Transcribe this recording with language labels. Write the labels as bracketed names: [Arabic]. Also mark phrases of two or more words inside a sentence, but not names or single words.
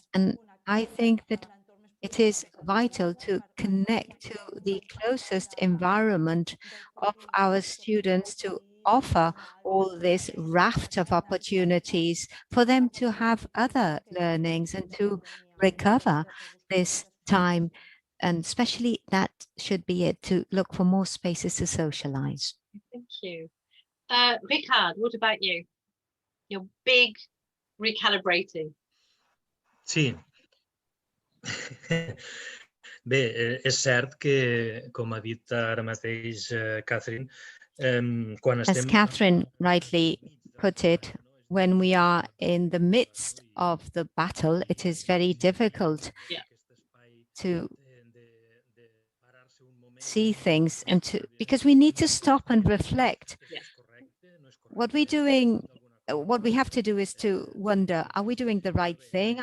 [English] And I think that it is vital to connect to the closest environment of our students, to offer all this raft of opportunities for them to have other learnings and to recover this time. And especially that should be it, to look for more spaces to socialize. Thank you. Ricard, what about you? Your big recalibrating. [Catalan] Sí. Bé, és cert que, com ha dit ara mateix Kathryn, quan estem... [English] As Kathryn rightly put it, when we are in the midst of the battle, it is very difficult to see things and because we need to stop and reflect. What we have to do is to wonder, are we doing the right thing?